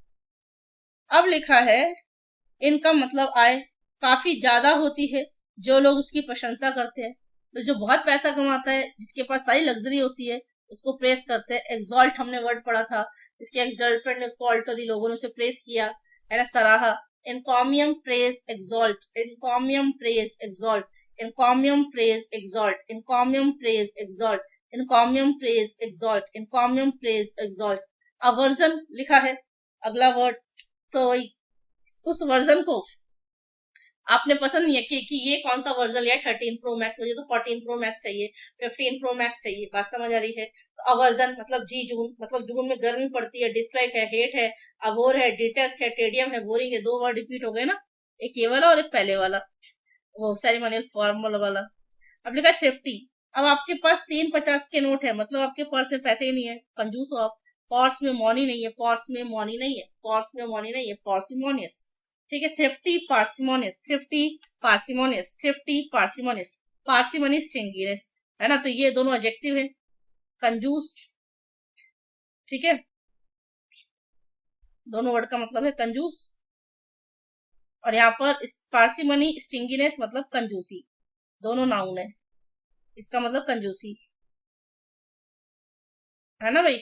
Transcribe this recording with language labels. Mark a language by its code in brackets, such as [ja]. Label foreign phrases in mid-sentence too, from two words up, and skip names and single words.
[hi] अब लिखा है इनकम मतलब आय, काफी ज्यादा होती है, जो लोग उसकी प्रशंसा करते हैं। तो जो बहुत पैसा कमाता है, जिसके पास सारी लग्जरी होती है, उसको प्रेस करते हैं। एक्सॉल्ट हमने वर्ड पढ़ा था, इसके एक्स गर्लफ्रेंड ने उसको ऑल्टो दी, लोगों ने उसे प्रेस किया, है ना, सराहा। [en] Encomium, praise, exalt, encomium, praise, exalt, encomium, praise, exalt, encomium, praise, exalt, encomium, praise, exalt, encomium, praise, exalt. [hi] अवर्जन लिखा है अगला वर्ड। तो उस वर्जन को आपने पसंद नहीं है कि ये कौन सा वर्जन लिया है, 13 प्रो मैक्स, मुझे तो 14 प्रो मैक्स चाहिए, 15 प्रो मैक्स चाहिए। बात समझ आ रही है? तो अवर्जन मतलब जी जून, मतलब जून में गर्मी पड़ती है, डिसलाइक है, हेट है, अबोर है, डिटेस्ट है, टेडियम है, बोरिंग है। दो वर्ड रिपीट हो गए ना, एक ये वाला और एक पहले वाला, वो [en] ceremonial formal [hi] वाला। अब लिखा थ्रिफ्टी। अब आपके पास 3 50 के नोट है, मतलब आपके पर्स में पैसे ही नहीं है, कंजूस हो आप। पर्स में मनी नहीं है, पर्स में मनी नहीं है, पर्स में मनी नहीं है, पार्सिमोनियस। ठीक है, [en] thrifty, parsimonious, thrifty, parsimonious, thrifty, parsimonious, parsimonious, stinginess, [hi] है ना। तो ये दोनों एडजेक्टिव है, कंजूस। ठीक है, दोनों वर्ड का मतलब है कंजूस। और यहाँ पर [en] parsimony, stinginess [hi] मतलब कंजूसी, दोनों नाउन है, इसका मतलब कंजूसी, है ना भाई।